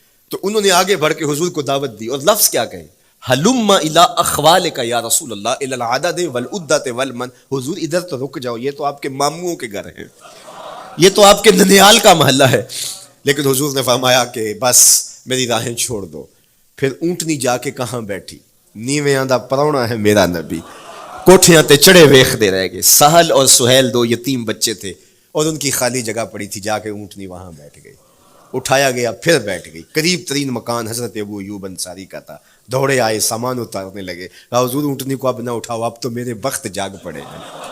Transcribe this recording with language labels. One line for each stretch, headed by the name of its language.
Urdu: تو انہوں نے آگے بڑھ کے حضور کو دعوت دی, اور لفظ کیا کہے,
Arabic: ہلم الی اخوالک یا رسول اللہ الی العدد والعدۃ والمن,
Urdu: حضور ادھر تو رک جاؤ, یہ تو آپ کے ماموں کے گھر ہیں, یہ تو آپ کے ننیال کا محلہ ہے. لیکن حضور نے فرمایا کہ بس میری راہیں چھوڑ دو. پھر اونٹنی جا کے کہاں بیٹھی,
Punjabi: نیویاں دا پرونا ہے میرا نبی, کوٹھیاں تے چڑھے ویکھدے رہ گئے.
Urdu: سہل اور سہیل دو یتیم بچے تھے, اور ان کی خالی جگہ پڑی تھی, جا کے اونٹنی وہاں بیٹھ گئی. اٹھایا گیا پھر بیٹھ گئی. قریب ترین مکان حضرت ابو ایوب انصاری کا تھا, دوڑے آئے سامان اتارنے لگے, کہا حضور اونٹنی کو اب نہ اٹھاؤ, اب تو میرے وقت جاگ پڑے ہیں.